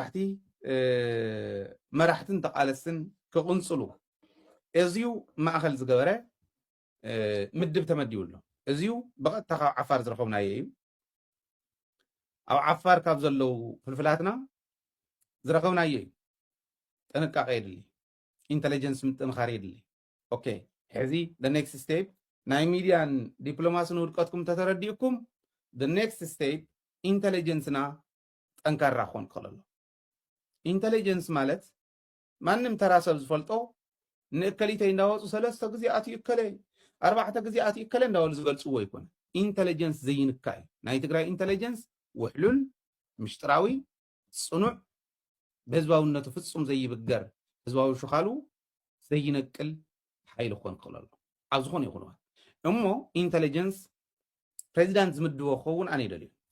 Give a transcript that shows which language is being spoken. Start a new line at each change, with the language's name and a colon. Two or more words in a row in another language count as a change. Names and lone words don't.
Tigrinya: መራሕትን ተቃለስትን ክቕንፅሉ እዚዩ ማእኸል ዝገበረ ምድብ ተመዲውሎ እዚዩ ብቐጥታ ካብ ዓፋር ዝረኸብናዮ እዩ ኣብ ዓፋር ካብ ዘለው ፍልፍላትና ዝረኸብናዮ እዩ ጥንቃቐ የድሊ ኢንተለጀንስ ምጥንኻር የድሊ ኦኬ ሕዚ
English: the next step
Tigrinya: ናይ ሚድያን ዲፕሎማስን ውድቀትኩም ተተረዲእኩም
English: the next step
Tigrinya: ኢንተለጀንስና ጠንካራ ክኾን ክኽእል ኣሎ ኢንተለጀንስ ማለት ማንም ተራ ሰብ ዝፈልጦ ንእከሊተይ እንዳወፁ 3 ግዜ ኣትዩ እከለ 4 ግዜ ኣትዩ እከለ እንዳበሉ ዝገልፅዎ ይኮነ ኢንተለጀንስ ዘይንካ እዩ ናይ ትግራይ ኢንተለጀንስ ውሕሉል ምሽጥራዊ ጽኑዕ በህዝባውነቱ ፍጹም ዘይብገር ህዝባዊ ሽኻሉ ዘይነቅል ሓይል ክኾን ክኽእል ኣሎ ኣብ ዝኾነ ይኹን እሞ ኢንተለጀንስ ፕሬዚዳንት ዝምድቦ ክኸውን ኣነ ይደልዩ